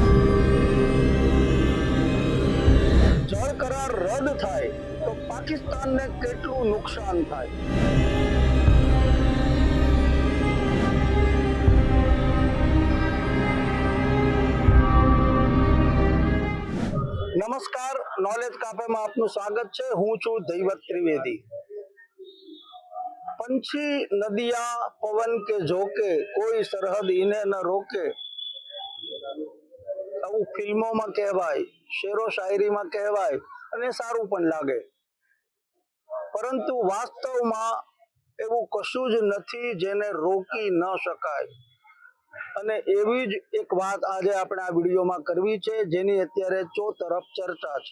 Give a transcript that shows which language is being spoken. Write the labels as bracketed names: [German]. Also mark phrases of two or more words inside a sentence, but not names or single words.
[Gujarati] જળ કરાર રદ થાય તો પાકિસ્તાનને કેટલું નુકસાન થાય? નમસ્કાર, નોલેજ કાફેમાં આપનું સ્વાગત છે। હું છું દૈવત ત્રિવેદી। [Hindi] पंछी नदिया पवन के झोंके कोई सरहद इन्हें न रोके [Gujarati] આવું ફિલ્મોમાં કહેવાય, શેરો શાયરીમાં કહેવાય અને સારું પણ લાગે, પરંતુ વાસ્તવમાં એવું કશું જ નથી જેને રોકી ન શકાય। અને એવી જ એક વાત આજે આપણે આ વિડીયોમાં કરવી છે, જેની અત્યારે ચોતરફ ચર્ચા છે।